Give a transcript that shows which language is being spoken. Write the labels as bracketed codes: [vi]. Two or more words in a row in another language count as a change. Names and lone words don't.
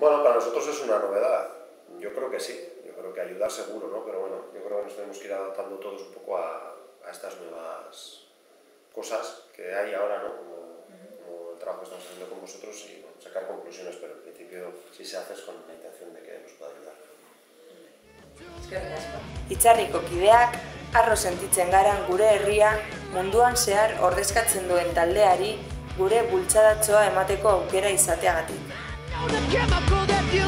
[es] Bueno, para nosotros es una novedad. Yo creo que sí, yo creo que ayudar seguro, ¿no? Pero bueno, yo creo que nos tenemos que ir adaptando todos un poco a estas nuevas cosas que hay ahora, ¿no? Como el trabajo que estamos haciendo con vosotros y bueno, sacar conclusiones, pero en principio si se hace es con la intención de que nos pueda ayudar. [eu] Itzarriko kideak harro sentitzen gara gure herria munduan zehar ordezkatzen duen taldeari gure bultzadatxoa emateko aukera izateagatik.